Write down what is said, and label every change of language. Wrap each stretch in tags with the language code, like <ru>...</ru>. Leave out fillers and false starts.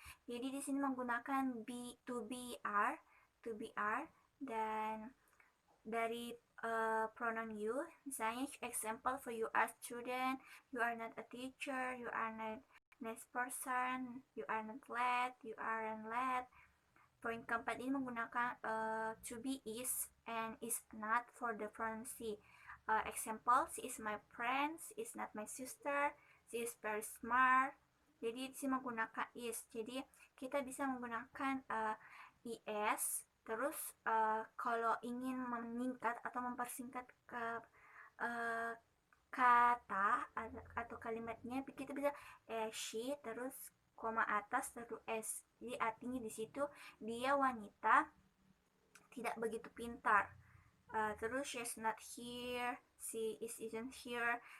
<id>Jadi di sini menggunakan be, to be are, dan dari</id> <en>pronoun you. Misalnya example for you are student, you are not a teacher, you are not next person, you are not late, you aren't late.</en> <id>Poin keempat ini menggunakan to be, is,</id> <en>and is not for the pronoun she. Example, she is my friend, she is not my sister, she is very smart.</en> <id>Jadi sih menggunakan is. Jadi kita bisa menggunakan is. Terus kalau ingin meningkat atau mempersingkat ke kata atau kalimatnya, kita bisa she terus koma atas terus s. Jadi artinya di situ dia wanita tidak begitu pintar.</id> <en>Terus she's not here, she isn't here.</en>